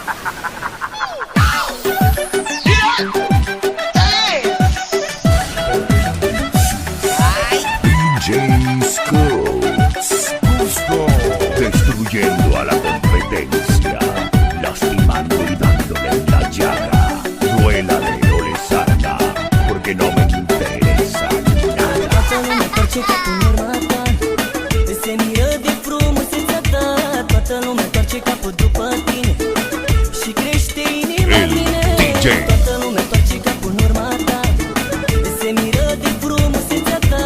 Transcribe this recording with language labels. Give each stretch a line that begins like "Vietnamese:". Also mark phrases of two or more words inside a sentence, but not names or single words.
Spanish: DJ Scoots. Destruyendo a la competencia, lastimando y dándole en la llaga. Duélale o le salga, porque no me interesa nada.
Romanian: Toată lumea întoarce capul în urma ta, se miră de frumusețea ta. Toată lumea întoarce capul după tine și crește inima în mine. Toată lumea întoarce capul în urma ta, se miră de frumusețea ta.